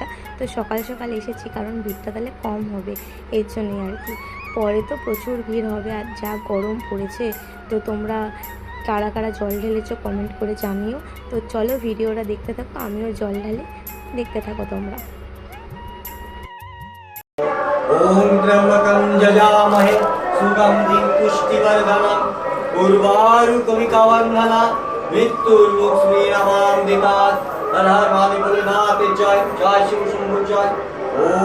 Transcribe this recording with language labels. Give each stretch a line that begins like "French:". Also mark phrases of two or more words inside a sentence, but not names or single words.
Bangla: তো সকাল সকাল এসেছি, কারণ ভিড়টা তাহলে কম হবে, এর জন্যই আর কি। পরে তো প্রচুর ভিড় হবে, আর যা গরম পড়েছে। তো তোমরা কারা কারা জল ঢেলেছো কমেন্ট করে জানিও। তো চলো ভিডিওটা দেখতে থাকো, আমিও জল ঢালি, দেখতে থাকো তোমরা।
Sanskrit: ओम त्र्यंबकं यजामहे सुगंधिं पुष्टिवर्धनम् उर्वारुकमिकवन्धना मृत्युर्मुक्ष्मीरमामृतात्।
Hindi: हर हर महादेव भोलेनाथ जय, जय शिव शंभु जय।